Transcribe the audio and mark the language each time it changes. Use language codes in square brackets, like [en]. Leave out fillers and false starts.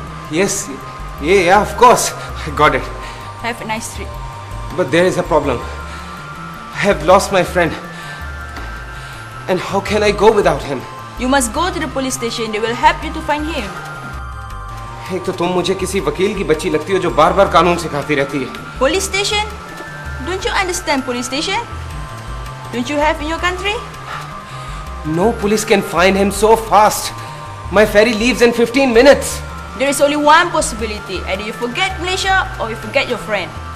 [en] Yes, yeah, of course, I got it. Have a nice trip. But there is a problem. I have lost my friend. And how can I go without him? You must go to the police station. They will help you to find him. [hi] एक तो तुम मुझे किसी वकील की बच्ची लगती हो जो बार बार कानून सिखाती रहती है। [en] Police station? Don't you understand police station? Don't you have in your country? No police can find him so fast. My ferry leaves in 15 minutes. There is only one possibility. Either you forget Malaysia or you forget your friend.